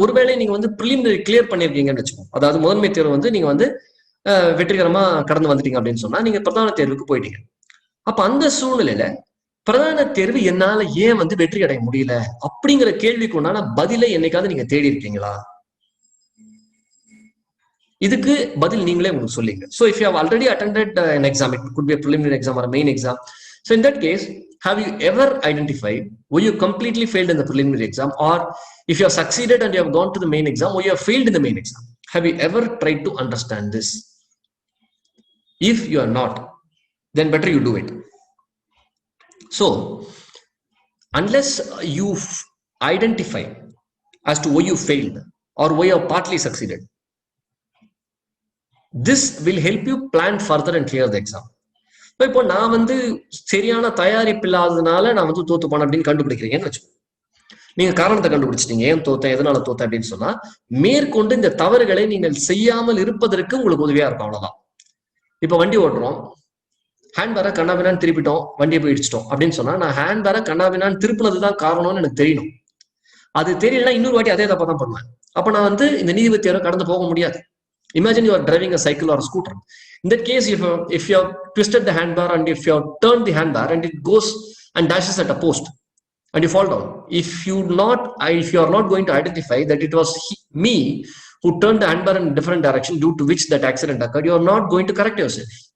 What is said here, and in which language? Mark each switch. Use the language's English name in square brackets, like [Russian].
[Tamil] ஒருவேளை நீங்க வந்து பிரிலிமினரி கிளியர் பண்ணிருக்கீங்கன்னு வச்சுக்கோங்க, அதாவது முதன்மை தேர்வு வந்து நீங்க வந்து வெற்றிகரமா கடந்து வந்துட்டீங்க அப்படின்னு சொன்னா நீங்க பிரதான தேர்வுக்கு போயிட்டீங்க. அப்ப அந்த சூழ்நிலையில பிரதான தேர்வு என்னால ஏன் வந்து வெற்றி அடைய முடியல அப்படிங்கிற கேள்விக்கு உண்டான பதிலை என்னைக்காவது நீங்க தேடி இருக்கீங்களா? இதுக்கு பதில் நீங்களே உங்களுக்கு சொல்லிங்க. [English] So if you have already attended an exam, it could be a preliminary exam or a main exam. So in that case, have you ever identified were you completely failed in the preliminary exam, or if you have succeeded and you have gone to the main exam, or you have failed in the main exam? Have you ever tried to understand this? If you are not, then better you do it. So unless you identify as to why you failed or why you have partly succeeded, this will help you plan further and clear the exam. [Tamil] இப்போ நான் வந்து சரியான தயாரிப்பு இல்லாததுனால நான் வந்து தோத்து போனேன் அப்படின்னு கண்டுபிடிக்கிறீங்கன்னு வச்சுக்கோங்க. நீங்க காரணத்தை கண்டுபிடிச்சிட்டீங்க, ஏன் தோத்தேன், எதனால தோத்தேன் அப்படின்னு சொன்னா மேற்கொண்டு இந்த தவறுகளை நீங்கள் செய்யாமல் இருப்பதற்கு உங்களுக்கு உதவியா இருக்கும். அவ்வளவுதான். இப்ப வண்டி ஓட்டுறோம், ஹேண்ட் பேரை கண்ணாபினான்னு திருப்பிட்டோம், வண்டியை போய் இடிச்சிட்டோம் அப்படின்னு சொன்னா நான் ஹேண்ட் பேரை கண்ணாபினான்னு திருப்பினதுதான் காரணம்னு எனக்கு தெரியணும். அது தெரியலன்னா இன்னொரு வாட்டி அதே தப்பா தான் பண்ணுவேன். அப்ப நான் வந்து இந்த நீதிபதி தேர்வை கடந்து போக முடியாது. [English] Imagine you are driving a cycle or a scooter. In that case, if you have twisted the handbar and if you have turned the handbar and it goes and dashes at a post and you fall down, if you are not going to identify that it was me who turned the handbar in a different direction due to which that accident occurred, you are not going to correct yourself.